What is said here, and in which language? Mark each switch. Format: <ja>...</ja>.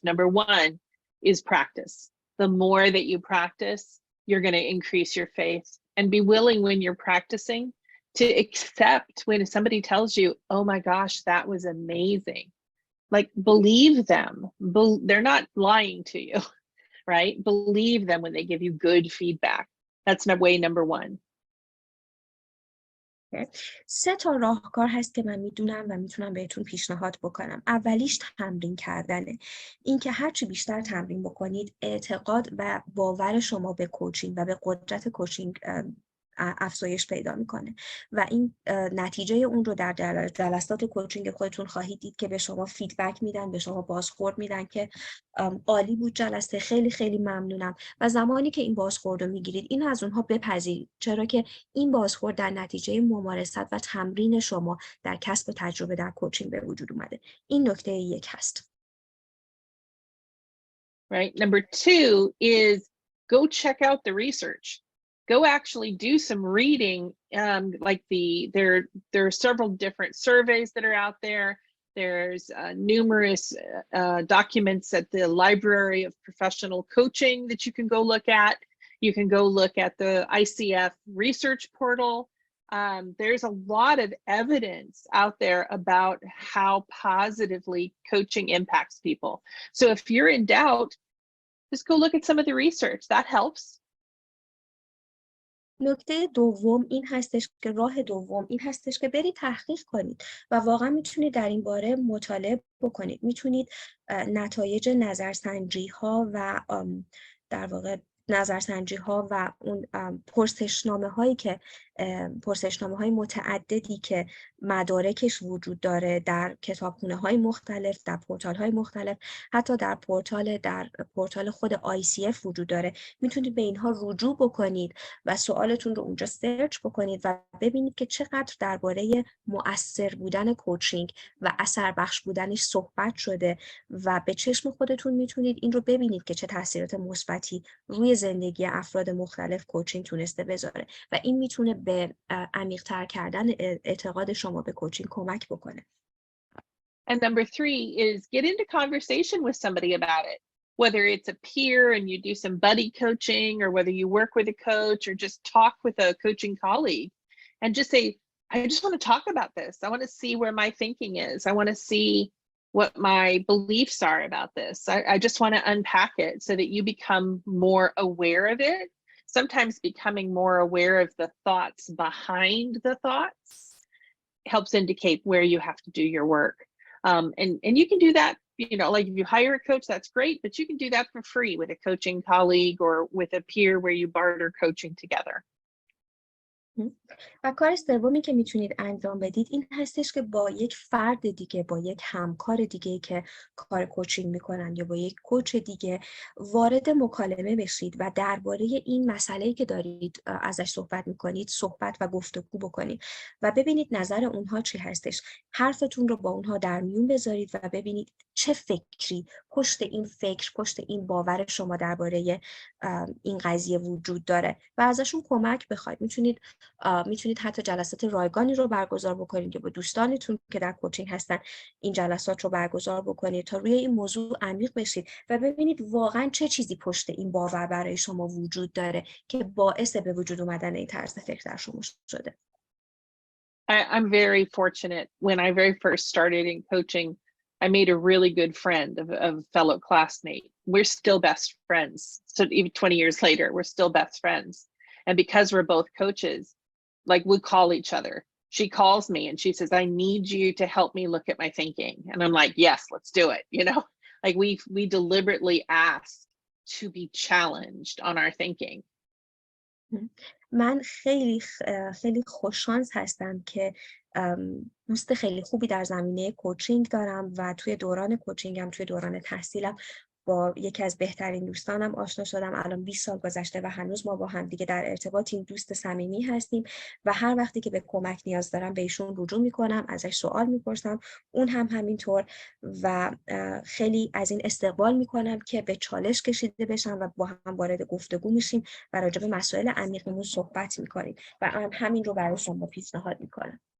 <en>Number 1 is practice. The more that you practice, you're going to increase your faith, and be willing when you're practicing to accept when somebody tells you, oh my gosh, that was amazing. Like, believe them. They're not lying to you, right? Believe them when they give you good feedback. That's way number 1.</en> <fa>3 تا راهکار هست که من میدونم و میتونم بهتون پیشنهاد بکنم. اولیش تمرین کردنه. اینکه هرچی بیشتر تمرین بکنید، اعتقاد و باور شما به کوچینگ و به قدرت کوچینگ افزایش پیدا میکنه و این نتیجه اون رو در جلسات کوچینگ خودتون خواهید دید که به شما فیدبک میدن، به شما بازخورد میدن که عالی بود جلسه، خیلی خیلی ممنونم. و زمانی که این بازخورد رو میگیرید، این از اونها بپذیرید، چرا که این بازخورد در نتیجه ممارست و تمرین شما در کسب تجربه در کوچینگ به وجود اومده. این نکته 1 هست.</fa> <en>Right. Number 2 is go check out the research. Go actually do some reading. Like there are several different surveys that are out there. There's numerous documents at the Library of Professional Coaching that you can go look at. You can go look at the ICF research portal. There's a lot of evidence out there about how positively coaching impacts people. So if you're in doubt, just go look at some of the research. That helps.</en> <fa>نکته دوم این هستش که راه دوم این هستش که برید تحقیق کنید و واقعا میتونید در این باره مطالعه بکنید. میتونید نتایج نظرسنجی ها و در واقع نظرسنجی ها و اون پرسشنامه های متعددی که مدارکش وجود داره در کتابخونه های مختلف، در پورتال های مختلف، حتی در پورتال خود ICF وجود داره. میتونید به اینها رجوع بکنید و سوالتون رو اونجا سرچ بکنید و ببینید که چقدر درباره مؤثر بودن کوچینگ و اثر بخش بودنش صحبت شده و به چشم خودتون میتونید این رو ببینید که چه تاثیرات مثبتی روی زندگی افراد مختلف کوچینگ تونسته بذاره و این میتونه به عمیق‌تر کردن اعتقاد شما به کوچینگ کمک بکنه.</fa> <en>And number 3 is get into conversation with somebody about it, whether it's a peer and you do some buddy coaching, or whether you work with a coach or just talk with a coaching colleague and just say, I just want to talk about this. I want to see where my thinking is. I want to see what my beliefs are about this. I just want to unpack it so that you become more aware of it. Sometimes becoming more aware of the thoughts behind the thoughts helps indicate where you have to do your work. And you can do that, you know, like if you hire a coach, that's great, but you can do that for free with a coaching colleague or with a peer where you barter coaching together.</en> <fa>و کار سومی که میتونید انجام بدید این هستش که با یک فرد دیگه، با یک همکار دیگه که کار کوچینگ میکنن یا با یک کوچ دیگه وارد مکالمه بشید و درباره این مسئله‌ای که دارید ازش صحبت میکنید صحبت و گفتگو بکنید و ببینید نظر اونها چی هستش. حرفتون رو با اونها در میون بذارید و ببینید چه فکری پشت این فکر، پشت این باور شما درباره این قضیه وجود داره و ازشون کمک بخواید. میتونید حتی جلسات رایگانی رو برگزار بکنید که با دوستانتون که در کوچینگ هستن این جلسات رو برگزار بکنید تا روی این موضوع عمیق بشید و ببینید واقعا چه چیزی پشت این باور برای شما وجود داره که باعث به وجود اومدن این طرز فکر در شما شده.</fa> <en>I'm very fortunate. When I very first started in coaching, I made a really good friend of a fellow classmate. We're still best friends. So even 20 years later, we're still best friends. And because we're both coaches, like we call each other. She calls me and she says, I need you to help me look at my thinking. And I'm like, yes, let's do it. You know, like we deliberately asked to be challenged on our thinking.</en> <fa>من خیلی خوششانس هستم که دوست خیلی خوبی در زمینه کوچینگ دارم و توی دوران کوچینگم، توی دوران تحصیلم با یکی از بهترین دوستانم آشنا شدم. الان 20 سال گذشته و هنوز ما با هم دیگه در ارتباطیم، دوست صمیمی هستیم و هر وقتی که به کمک نیاز دارم به ایشون رجوع میکنم، ازش سوال میپرسم، اون هم همینطور و خیلی از این استقبال میکنم که به چالش کشیده بشم و با هم وارد گفتگو میشیم و راجع به مسائل عمیقمون صحبت میکنیم و من همین رو برای شما پیشنهاد میکنم.</fa>